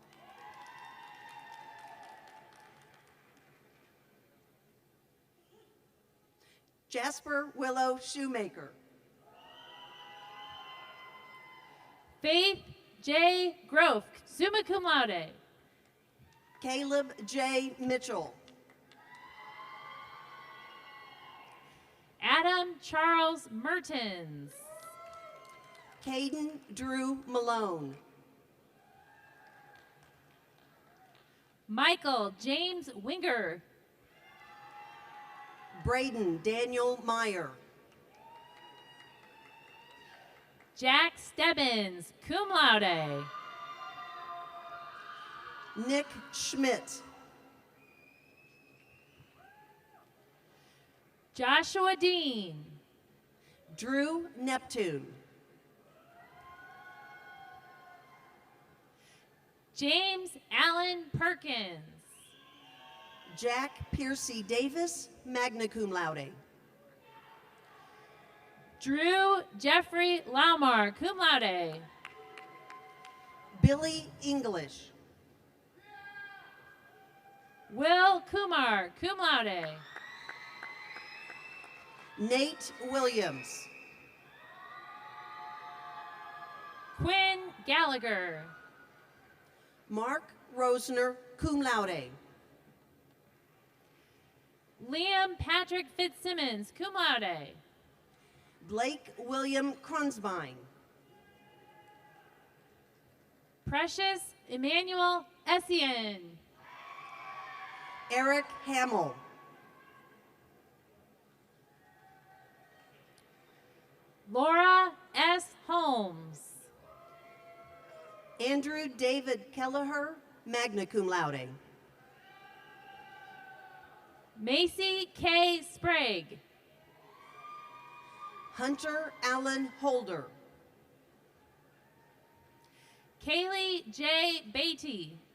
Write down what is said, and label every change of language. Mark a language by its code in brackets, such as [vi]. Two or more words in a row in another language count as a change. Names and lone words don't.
[en] Jasper Willow Shoemaker. Faith J. Groff, [la] summa cum laude. [en] Caleb J. Mitchell. Adam Charles Mertens. Caden Drew Malone. Michael James Winger. Braden Daniel Meyer. Jack Stebbins, [la] cum laude. [en] Nick Schmidt. Joshua Dean. Drew Neptune. James Allen Perkins. Jack Piercy Davis, [la] magna cum laude. [en] Drew Jeffrey Laumar, [la] cum laude. [en] Billy English. Will Kumar, [la] cum laude. [en] Nate Williams. Quinn Gallagher. Mark Rosner, [la] cum laude. [en] Liam Patrick Fitzsimmons, [la] cum laude. [en] Blake William Krunsbein. Precious Emmanuel Essien. Eric Hamill. Laura S. Holmes. Andrew David Kelleher, [la] magna cum laude. [en] Macy K. Sprague. Hunter Allen Holder. Kaylee J. Beatty.